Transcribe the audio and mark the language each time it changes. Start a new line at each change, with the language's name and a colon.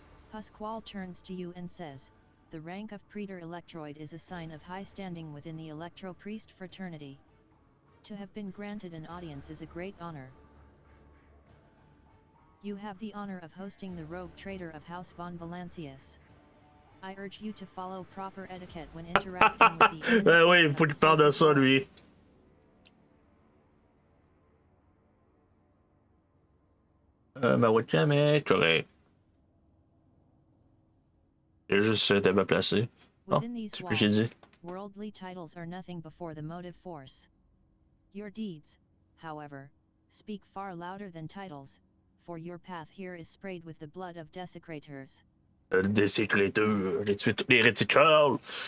English: Pasquale turns to you and says, "The rank of praetor electroid is a sign of high standing within the electro-priest fraternity. To have been granted an audience is a great honor. You have the honor of hosting the rogue traitor of House von Valancius. I urge you to follow proper etiquette when interacting with the enemy."
French: Ben oui, il faut qu'il parle de ça, lui. Ma webcam est correct. J'ai juste été bien placé. Non, c'est ce que j'ai dit.
English: Worldly titles are nothing before the motive force. Your deeds, however, speak far louder than titles, for your path here is sprayed with the blood of desecrators.
French: Desecrateur, j'ai tué tous les réticles.